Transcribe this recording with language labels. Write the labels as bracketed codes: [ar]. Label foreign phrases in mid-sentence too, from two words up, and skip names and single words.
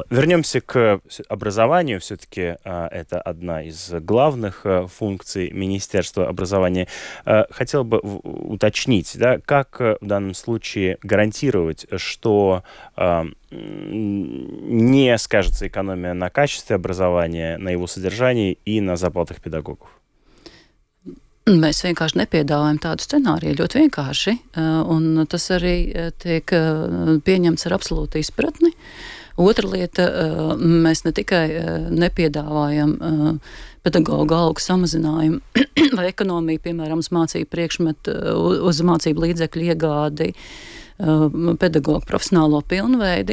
[ru] Вернемся к образованию. Все-таки это одна из главных функций Министерства образования. Хотел бы уточнить, как в данном случае гарантировать, что не скажется экономия на качестве образования, на его содержании и на зарплатах педагогов? [lv] Mēs vienkārši nepiedāvājam tādu scenāriju, ļoti vienkārši, un tas arī tiek pieņemts ar absolūtu izpratni. Otra lieta, mēs ne tikai nepiedāvājam pedagoģu algu samazinājumu vai ekonomiju, piemēram, uz mācību priekšmetu, uz mācību līdzekļu iegādi, pedagoģu profesionālo pilnveidi.